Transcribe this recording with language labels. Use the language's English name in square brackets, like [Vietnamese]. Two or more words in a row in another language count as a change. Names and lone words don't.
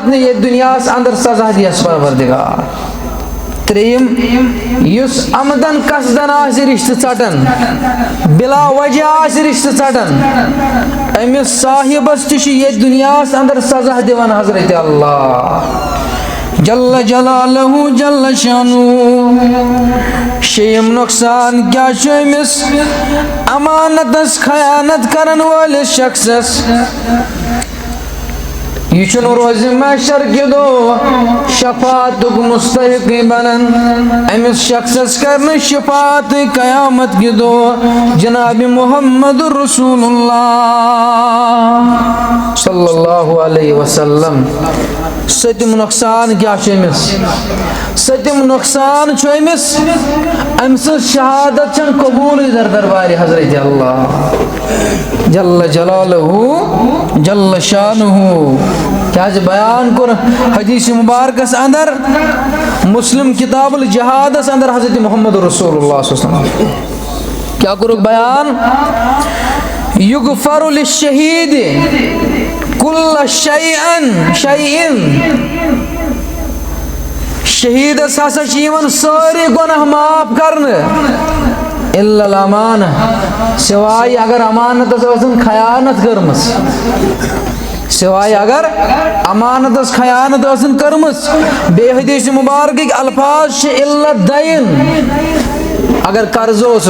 [Kashmiri] نہٕ ییٚتہِ دُنیاہس اندر سزا دِیَس پروردِگار ترٛیٚیِم یُس عمدن قصدن آسہِ رِشتہٕ ژٹان بِلا وجہ آسہِ رِشتہٕ ژٹان أمِس صاحبس تہِ چھُ ییٚتہِ دُنیاہس اندر سزا دِوان حضرت اللہ [Arabic] جل جلالہ جل شانہ [Kashmiri] شیٚیِم نۄقصان کیٛاہ چھُ أمِس امانتس خیانت کرن وٲلِس شخصس یہ چھُنہٕ روزِ محشر کہِ دۄہ شفاعتُک مستحقٕے بنان أمِس شخصس کرنہٕ شفاعت قیامت کہِ دۄہ جناب محمد رسول اللہ [Arabic] صلی اللہ علیہ وسلم [Kashmiri] سٔتِم نۄقصان کیٛاہ چھُ أمِس سٔتِم نۄقصان چھُ أمِس أمۍ سٕنٛز شہادت چھنہٕ قبوٗلٕے در دربارِ حضرت اللہ [Arabic] جل جلالہ جل شانہ [Kashmiri] کیٛازِ بیان کوٚر حدیث مبارکس اندر مسلم کتاب الجہادس اندر حضرت محمد رسول اللہ [Arabic] صلی اللہ علیہ وسلم [Kashmiri] کیٛاہ کوٚرُکھ بیان [Arabic] یغفر للشہید کل شیئن [Kashmiri] شہیدس ہسا چھِ یِوان سٲری گۄناہ معاف کرنہٕ [Arabic] الا الامانہ [Kashmiri] سوائے اگر امانتس ٲسن خیانت کٔرمٕژ سوائے اگر امانتس خیانت ٲسن کٔرمٕژ بیٚیہِ حدیث مبارکٕکۍ الفاظ چھِ [Arabic] الا دین [Kashmiri] اگر قرض